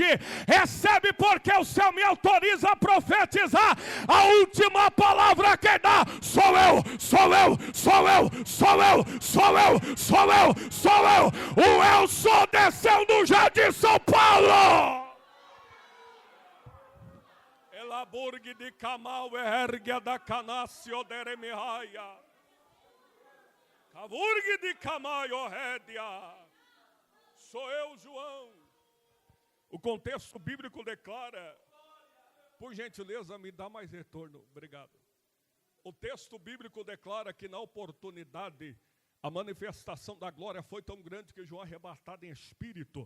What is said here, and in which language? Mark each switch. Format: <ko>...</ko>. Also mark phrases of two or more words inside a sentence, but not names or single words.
<pt>Recebe porque o Senhor me autoriza a profetizar. A última palavra que dá sou eu, sou eu, sou eu, sou eu, sou eu, sou eu, sou eu. O eu sou desceu no Jardim São Paulo. Elaburgue de Camal, ergue da Canácio deremiraia. Avurgue de Camaio Rédia. Sou eu, João. O contexto bíblico declara, por gentileza, me dá mais retorno, obrigado. O texto bíblico declara que na oportunidade, a manifestação da glória foi tão grande que João arrebatado em espírito.</pt>